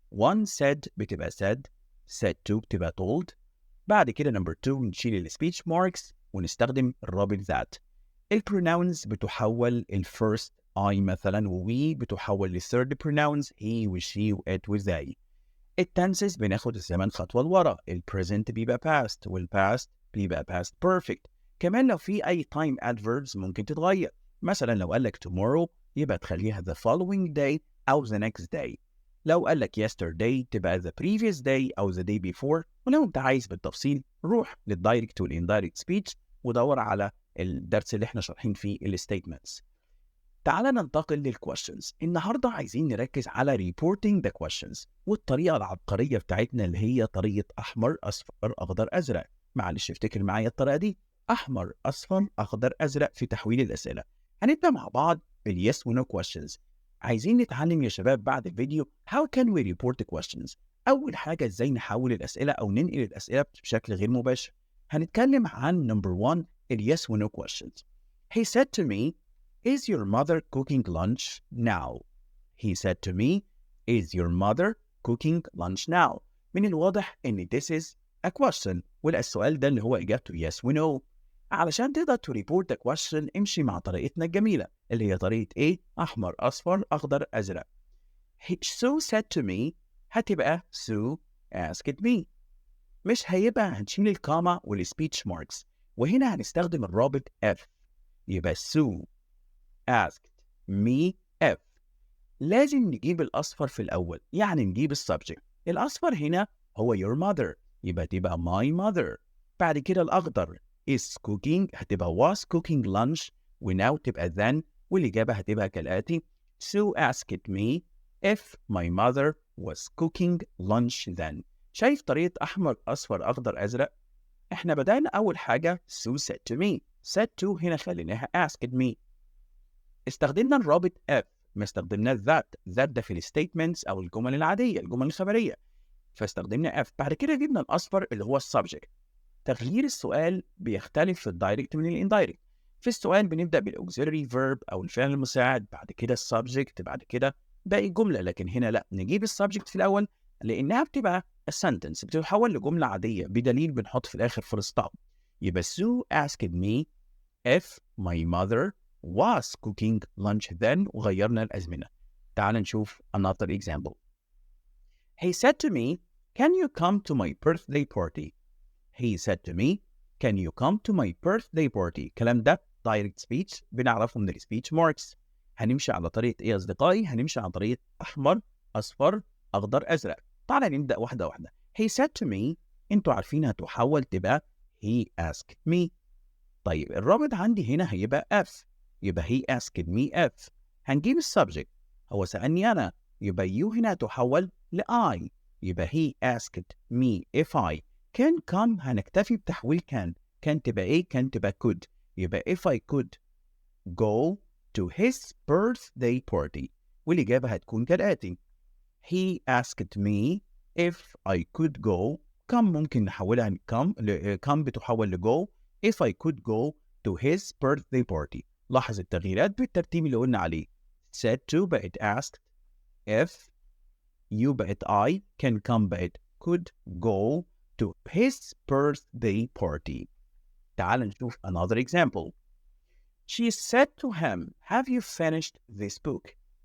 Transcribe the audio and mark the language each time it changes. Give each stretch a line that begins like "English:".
English: one said بتبقى said to بتبقى told.
Arabic: بعد كده number 2 نشيل السبيتش ماركس ونستخدم الرابط that. البروناونز بتحول الفيرست I مثلا وwe بتحول للثيرد بروناونز he وشي وات وذاي. التنسز بناخد الزمن خطوة لورا، البريزنت بيبقى past والpast بيبقى past perfect. كمان لو في أي time adverbs ممكن تتغير، مثلا لو قال لك tomorrow يبقى تخليها
English: the following day أو the next day.
Arabic: لو قال لك yesterday تبقى
English: the previous day
Arabic: أو
English: the day before.
Arabic: ولو أنت عايز بالتفصيل روح للدايركت والاندايركت سبيتش ودور على الدرس اللي احنا شارحين فيه الستيتمنتس. تعال ننتقل للquestions. النهاردة عايزين نركز على
English: reporting the questions،
Arabic: والطريقة العبقرية بتاعتنا اللي هي طريقة أحمر أصفر أخضر أزرق. معلش افتكر معايا الطريقة دي، أحمر أصفر أخضر أزرق في تحويل الأسئلة. هنبدأ مع بعض باليس و no questions. عايزين نتعلم يا شباب بعد الفيديو
English: how can we report the questions.
Arabic: أول حاجة إزاي نحول الأسئلة أو ننقل الأسئلة بشكل غير مباشر. هنتكلم عن number 1 اليس و no questions.
English: He said to me, "Is your mother cooking lunch now?" He said to me, "Is your mother cooking lunch now?"
Arabic: من الواضح إن
English: this is a question،
Arabic: والسؤال ده اللي هو إجابته yes و no. علشان تقدر
English: to report the question
Arabic: امشي مع طريقتنا الجميلة اللي هي طريقة إيه؟ أحمر أصفر أخضر أزرق.
English: Sue said to me هتبقى Sue asked me.
Arabic: مش هيبقى هنشيل الكاما والسبيتش ماركس، وهنا هنستخدم الرابط F.
English: يبقى Sue asked me if.
Arabic: لازم نجيب الأصفر في الأول، يعني نجيب السبجكت. الأصفر هنا هو your mother، يبقى تبقى my mother. بعد كده الأخضر
English: is cooking، هتبقى was cooking lunch، وناو تبقى then،
Arabic: والإجابة هتبقى كالآتي:
English: Sue asked me if my mother was cooking lunch then.
Arabic: شايف طريقة أحمر أصفر أخضر أزرق؟ إحنا بدأنا أول حاجة Sue said to me.
English: said to
Arabic: هنا خليناها
English: asked me.
Arabic: استخدمنا الرابط F، ما استخدمناش that ده في الستيتمنتس أو الجمل العادية، الجمل الخبرية، فاستخدمنا F. بعد كده جبنا الأصفر اللي هو السبجكت. تغيير السؤال بيختلف في الدايركت من الاندايركت. في السؤال بنبدأ بالauxiliary verb أو الفعل المساعد، بعد كده السبجكت، بعد كده باقي الجملة. لكن هنا لا، نجيب السبجكت في الأول لأنها بتبقى a sentence، بتتحول لجملة عادية، بدليل بنحط في الآخر full stop.
English: يبقى Sue asked me if my mother was cooking lunch then، وغيرنا الأزمنة.
Arabic: تعال نشوف
English: another example. He said to me, "Can you come to my birthday party?" He said to me, "Can you come to my birthday party?"
Arabic: الكلام ده direct speech بنعرفه من السبيتش ماركس. هنمشي على طريقة إيه يا أصدقائي؟ هنمشي على طريقة أحمر أصفر أخضر أزرق. تعال نبدأ واحدة واحدة.
English: He said to me،
Arabic: أنتوا عارفين هتحول تبقى
English: he asked me.
Arabic: طيب الرابط عندي هنا هيبقى F، يبقى
English: he asked me if.
Arabic: هنجيب السبجكت، هو سألني أنا، يبقى you هنا تحول ل I، يبقى
English: he asked me if I can come.
Arabic: هنكتفي بتحويل can تبقى إيه؟ can تبقى could.
English: يبقى if I could go to his birthday party،
Arabic: والإجابة هتكون كالآتي:
English: he asked me if I could go.
Arabic: come ممكن نحولها come بتحول ل go.
English: if I could go to his birthday party.
Arabic: لاحظ التغييرات بالترتيب اللي قلنا عليه.
English: said to بقت asked، if you بقت I، can come بقت could go to his birthday party. تعال نشوف another example. She said to him, "Have you finished this book?"